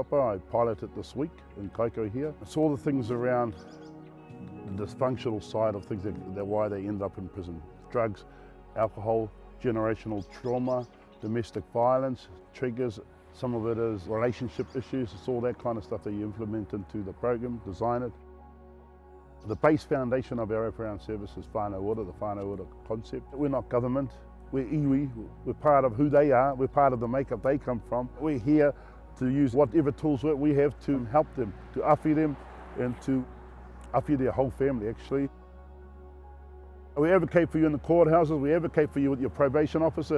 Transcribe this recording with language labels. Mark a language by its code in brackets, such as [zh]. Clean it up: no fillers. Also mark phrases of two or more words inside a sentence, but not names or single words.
[en] I piloted this week in Kaikohe here. It's all the things around the dysfunctional side of things that why they end up in prison. Drugs, alcohol, generational trauma, domestic violence, triggers. Some of it is relationship issues. It's all that kind of stuff that you implement into the program, design it. The base foundation of our wraparound service is [mi] whānau ora, the whānau ora [en] concept. We're not government, we're iwi, we're part of who they are, we're part of the makeup they come from. We're here to use whatever tools we have to help them, to awhi them, and to awhi their whole family actually. We advocate for you in the courthouses, we advocate for you with your probation officer.